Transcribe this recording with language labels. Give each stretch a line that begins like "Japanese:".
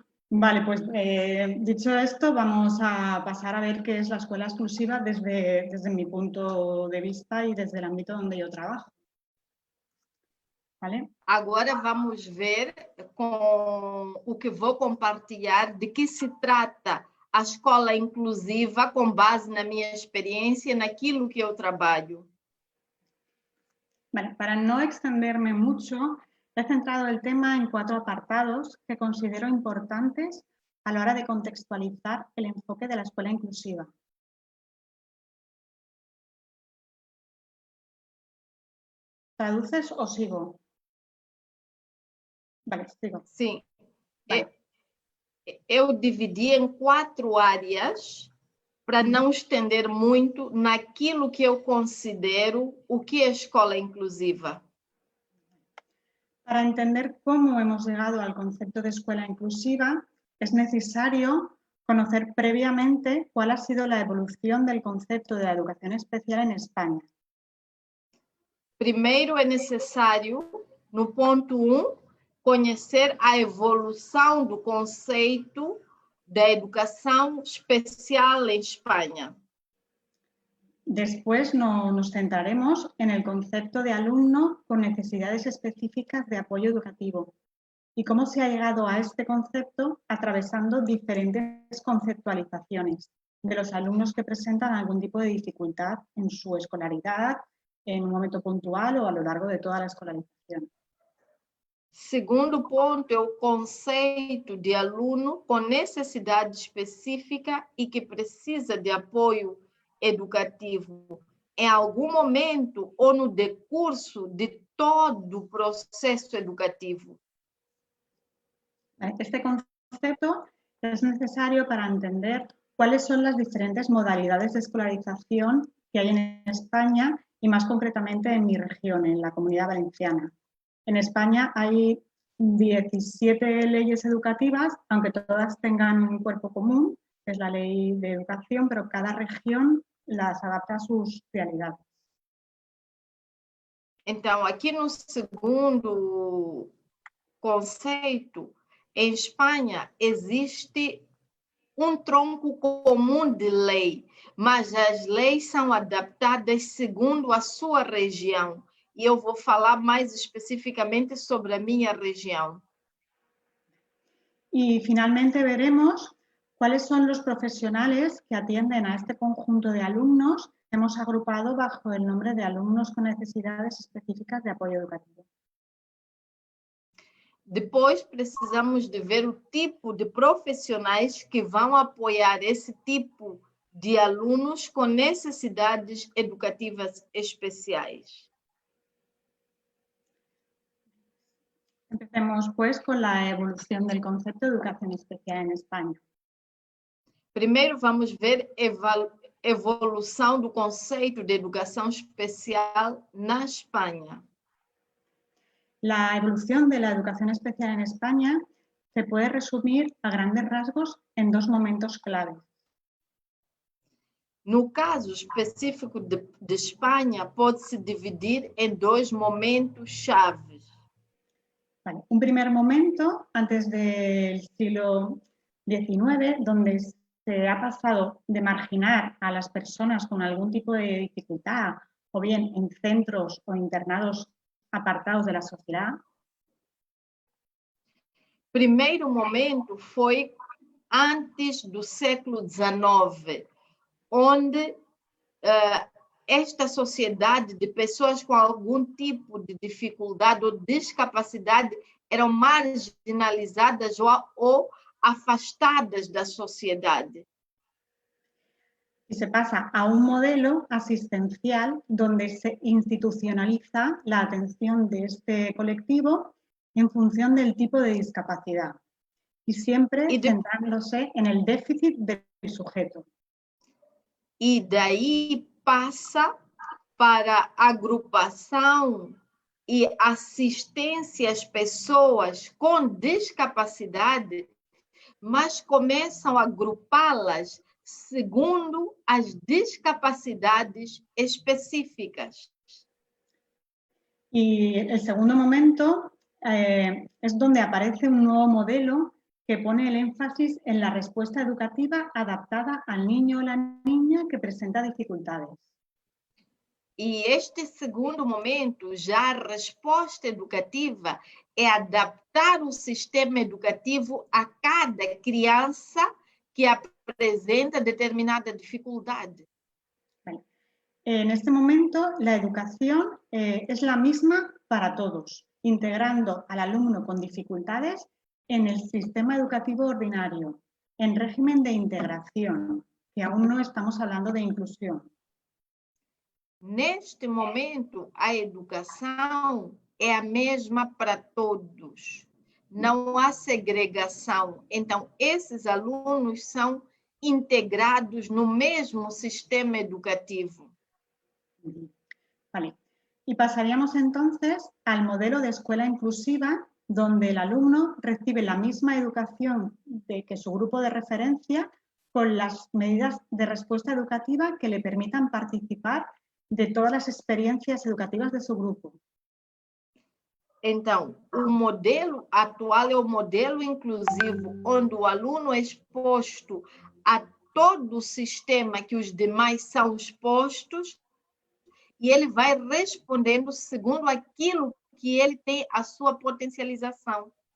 Spanish: Vale, pues dicho esto, vamos a pasar a ver qué es la escuela exclusiva desde mi punto de vista y desde el ámbito donde yo trabajo. ¿Vale?
Portuguese: Agora vamos ver com o que vou compartilhar de que se trata a escola inclusiva com base na minha experiência, naquilo que eu trabalho.
Spanish: Vale, para no extenderme mucho, he centrado el tema en 4 apartados que considero importantes a la hora de contextualizar el enfoque de la escuela inclusiva. ¿Traduces o sigo? Vale, sigo.
Portuguese: Sim.
Spanish: Vale.
Portuguese: Eu dividi em 4 áreas para não estender muito naquilo que eu considero o que é escola inclusiva.
Spanish: Para entender cómo hemos llegado al concepto de escuela inclusiva, es necesario conocer previamente cuál ha sido la evolución del concepto de la educación especial en España.
Portuguese: Primeiro é necessário, no ponto 1, conhecer a evolução do conceito da educação especial em Espanha.
Spanish: Después nos centraremos en el concepto de alumno con necesidades específicas de apoyo educativo y cómo se ha llegado a este concepto atravesando diferentes conceptualizaciones de los alumnos que presentan algún tipo de dificultad en su escolaridad, en un momento puntual o a lo largo de toda la escolarización.
Portuguese: Segundo ponto é o conceito de aluno com necessidade específica e que precisa de apoio educativo em algum momento ou no decurso de todo o processo educativo.
Spanish: Este concepto es necesario para entender cuáles son las diferentes modalidades de escolarización que hay en España y más concretamente en mi región, en la Comunidad Valenciana. En España hay 17 leyes educativas, aunque todas tengan un cuerpo común, que es la ley de educación, pero cada región las adapta a sus realidades.
Portuguese: Então, aqui no segundo conceito, em Espanha existe tronco comum de lei, mas as leis são adaptadas segundo a sua região. E eu vou falar mais especificamente sobre a minha região.
Spanish: Y finalmente veremos cuáles son los profesionales que atienden a este conjunto de alumnos que hemos agrupado bajo el nombre de alumnos con necesidades específicas de apoyo educativo.
Portuguese: Depois, precisamos de ver o tipo de profissionais que vão apoiar esse tipo de alunos com necessidades educativas especiais.
Spanish: Empecemos, pues, con la evolución del concepto de educación especial en España.
Portuguese: Primeiro, vamos ver evolução do conceito de educação especial na Espanha.
Spanish: La evolución de la educación especial en España se puede resumir a grandes rasgos en 2 momentos clave.
Portuguese: No caso específico de Espanha, pode-se dividir em 2 momentos chaves.
Spanish: Vale. Un primer momento, antes del siglo XIX, donde se ha pasado de marginar a las personas con algún tipo de dificultad, o bien en centros o internados apartados de la sociedad.
Portuguese: Primeiro momento foi antes do século XIX, onde esta sociedade de pessoas com algum tipo de dificuldade ou discapacidade eram marginalizadas ou afastadas da sociedade.
Spanish: Y se pasa a un modelo asistencial donde se institucionaliza la atención de este colectivo en función del tipo de discapacidad y siempre centrándose en el déficit del sujeto.
Portuguese: E daí passa para agrupação e assistência às pessoas com discapacidade, mas começam a agrupá-las segundo as discapacidades específicas.
Spanish: Y el segundo momento es donde aparece un nuevo modelo que pone el énfasis en la respuesta educativa adaptada al niño o la niña que presenta dificultades.
Portuguese: E este segundo momento, já a resposta educativa é adaptar o sistema educativo a cada criança que apresenta determinada dificultade.
Spanish: Vale. En este momento, la educación es la misma para todos, integrando al alumno con dificultades en el sistema educativo ordinario, en régimen de integración, que aún no estamos hablando de inclusión.
Portuguese: Neste momento, a educação é a mesma para todos. Não há segregação. Então, esses alunos são integrados no mesmo sistema educativo.
Spanish: Vale. Y pasaríamos entonces al modelo de escuela inclusiva, donde el alumno recibe la misma educación que su grupo de referencia, con las medidas de respuesta educativa que le permitan participar de todas las experiencias educativas de su grupo.
Portuguese: Então, o modelo atual é o modelo inclusivo, onde o aluno é exposto a todo o sistema que os demais são expostos e ele vai respondendo segundo aquilo que ele tem a sua potencialização.